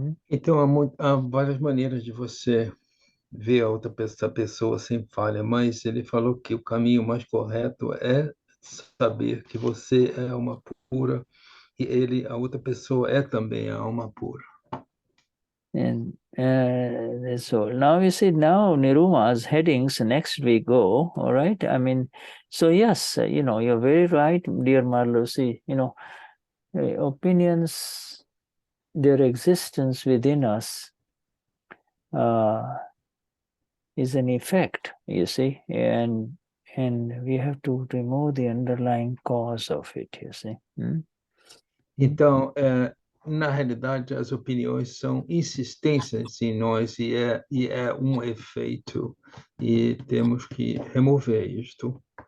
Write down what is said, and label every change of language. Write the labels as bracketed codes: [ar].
[pt] Então, há várias maneiras de você ver essa pessoa sem falha, mas ele falou que o caminho mais correto é saber que você é alma pura e a outra pessoa é também a alma pura. [en] And so now you see, now Niruma's headings, next we go, all right? I mean, so yes, you're very right, dear Marlusi, opinions, their existence within us is an effect, you see, and we have to remove the underlying cause of it, you see. [pt] Então, na realidade, as opiniões são insistências em nós e é um efeito e temos que remover isto.